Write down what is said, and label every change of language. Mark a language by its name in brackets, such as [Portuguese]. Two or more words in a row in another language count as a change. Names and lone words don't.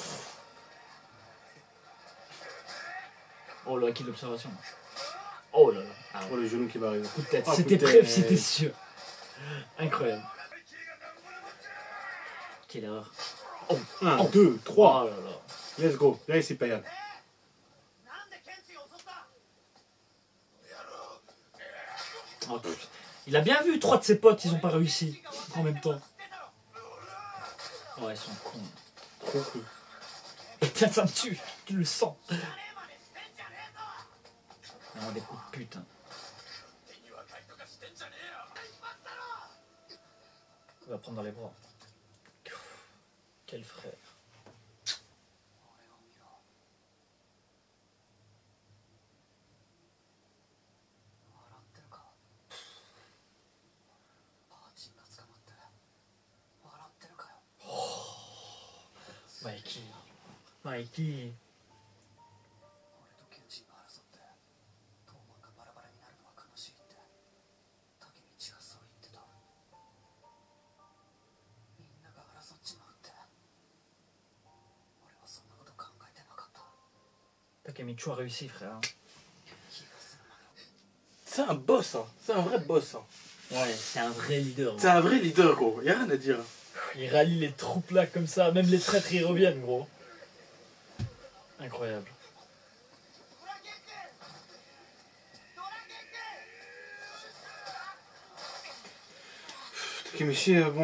[French] Oh le acquis de l'observation. Oh là là. Ah, Oh, le genou qui va arriver. coup de tête. Oh, C'était coup de prêt, tête. c'était sûr. Incroyable. Quelle erreur. 1, Oh. 2, 3. Oh là là. [English] Let's go. [French] Là, c'est payable. [Japanese] なんでケンチを襲った。 [French] Oh, pff. Il a bien vu, 3 de ses potes, ils ont pas réussi en même temps. Ouais, ils sont cons. Trop cool. Putain, ça me tue, tu le sens. Non, des coups de pute. Hein. On va prendre dans les bras. Quel frère. [Japanese] 笑ってるか。パーチンが捕まって笑ってるかよ。 [French] Mikey. Mikey. [Japanese] 俺とケンチが争って東門がバラバラになるのは悲しいって竹道がそう言ってた。みんなが争っちまうって俺はそんなこと考えてなかった。 [French] Takemichi a réussi, frère. [Japanese] 気がするまで [French] C'est un boss, hein. C'est un vrai boss. Hein. Ouais, c'est un vrai leader. C'est un vrai leader, gros. Y'a rien à dire. Il rallie les troupes là comme ça, même les traîtres ils reviennent, gros. Incroyable. Takemichi, bon.